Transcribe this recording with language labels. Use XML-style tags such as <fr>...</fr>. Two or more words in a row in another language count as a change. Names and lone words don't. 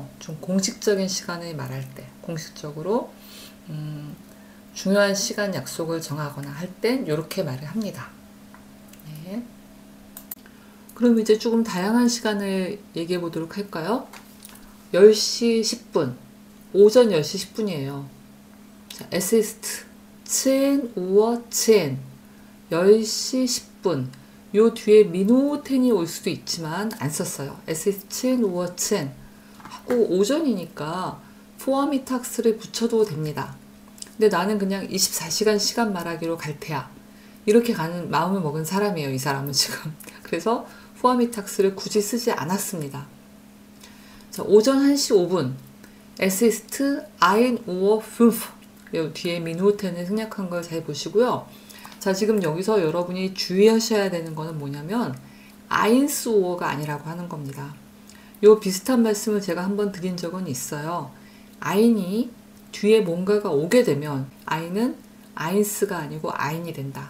<ko>좀 공식적인 시간을 말할 때 공식적으로 중요한 시간 약속을 정하거나 할 땐 요렇게 말을 합니다. 네. 그럼 이제 조금 다양한 시간을 얘기해 보도록 할까요? 10시 10분. 오전 10시 10분이에요. 자,</ko> <de>es ist 10 10.</de> <ko>10시 10분. 요 뒤에 미노텐이 올 수도 있지만 안 썼어요.</ko> <de>es ist 10 10</de> <ko>하고 오전이니까 포아미탁스를 붙여도 됩니다. 근데 나는 그냥 24시간 시간 말하기로 갈 테야. 이렇게 가는 마음을 먹은 사람이에요. 이 사람은 지금. 그래서 포아미탁스를 굳이 쓰지 않았습니다. 자, 오전 1시 5분.</ko> <de>Es ist 1 Uhr 5.</de> <ko>요 뒤에 미누텐을 생략한 걸 잘 보시고요. 자, 지금 여기서 여러분이 주의하셔야 되는 거는 뭐냐면 1 Uhr가 아니라고 하는 겁니다. 요 비슷한 말씀을 제가 한번 드린 적은 있어요. 아인이 뒤에 뭔가가 오게 되면 아인은 아인스가 아니고 아인이 된다.</ko>